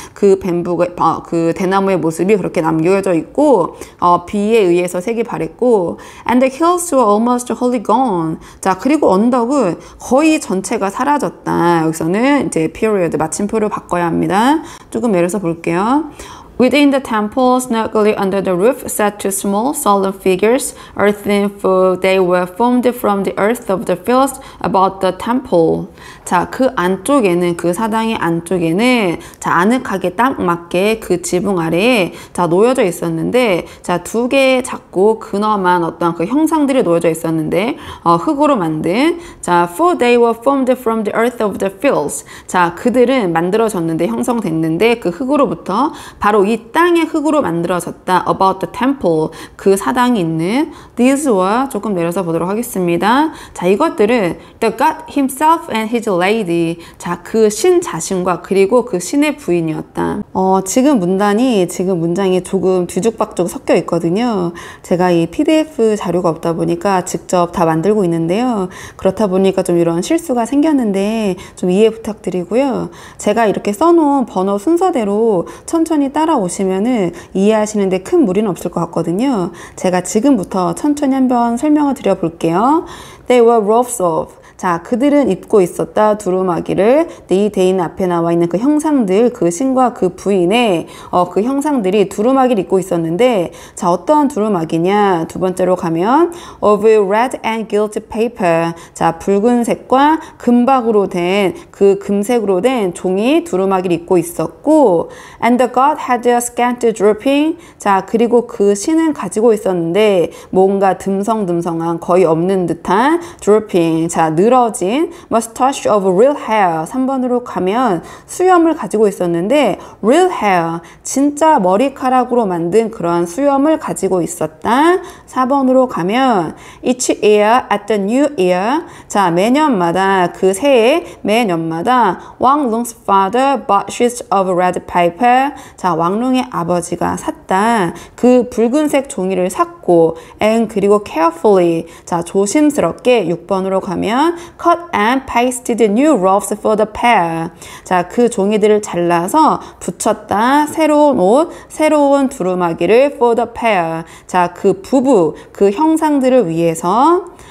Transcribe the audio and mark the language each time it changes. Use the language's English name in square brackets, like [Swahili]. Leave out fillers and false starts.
[Korean] 그 뱀부가, 그 대나무의 모습이 그렇게 남겨져 있고, 비에 의해서 색이 바랬고, [English] and the hills were almost wholly gone. [Korean] 자, 그리고 언덕은 거의 전체가 사라졌다. 여기서는 이제 period, 마침표를 바꿔야 합니다. 조금 내려서 볼게요. [English] Within the temple, snugly under the roof, sat two small, solemn figures, earthen, for they were formed from the earth of the fields about the temple. [Korean] 자, 그 안쪽에는, 그 사당의 안쪽에는, 자, 아늑하게 딱 맞게 그 지붕 아래에, 자, 놓여져 있었는데, 자, 두 개의 작고 근엄한 어떤 그 형상들이 놓여져 있었는데, 흙으로 만든, 자, [English] for they were formed from the earth of the fields. [Korean] 자, 그들은 만들어졌는데, 형성됐는데, 그 흙으로부터 바로 이 땅의 흙으로 만들어졌다. [English] About the temple, [Korean] 그 사당이 있는. [English] These were, [Korean] 조금 내려서 보도록 하겠습니다. 자, 이것들은 [English] the God himself and his lady. [Korean] 자, 그 신 자신과 그리고 그 신의 부인이었다. 지금 문장이 조금 뒤죽박죽 섞여 있거든요. 제가 이 PDF 자료가 없다 보니까 직접 다 만들고 있는데요. 그렇다 보니까 좀 이런 실수가 생겼는데 좀 이해 부탁드리고요. 제가 이렇게 써놓은 번호 순서대로 천천히 따라오시면은 이해하시는데 큰 무리는 없을 것 같거든요. 제가 지금부터 천천히 한번 설명을 드려볼게요. [English] They were roofs of. [Korean] 자, 그들은 입고 있었다. 두루마기를. 이 대인 앞에 나와 있는 그 형상들, 그 신과 그 부인의 그 형상들이 두루마기를 입고 있었는데, 자, 어떤 두루마기냐? 두 번째로 가면 [English] of red and gilt paper. [Korean] 자, 붉은색과 금박으로 된, 그 금색으로 된 종이 두루마기를 입고 있었고, [English] and the god had a scant drooping. [Korean] 자, 그리고 그 신은 가지고 있었는데 뭔가 듬성듬성한, 거의 없는 듯한 drooping. 자, 늘어진 [English] mustache of real hair. [Korean] 3번으로 가면 수염을 가지고 있었는데 [English] real hair, [Korean] 진짜 머리카락으로 만든 그런 수염을 가지고 있었다. 4번으로 가면 [English] each year at the new year. [Korean] 자, 매년마다, 그 새해 매년마다 왕릉's father bought sheets of red paper. 자, 왕릉의 아버지가 샀다. 그 붉은색 종이를 샀고, and 그리고 carefully. 자, 조심스럽게 6번으로 가면 [English] cut and pasted new roofs for the pair. [Korean] 자, 그 종이들을 잘라서 붙였다. 새로운 옷, 새로운 두루마기를 [English] for the pair. [Korean] 자, 그 부부, 그 형상들을 위해서.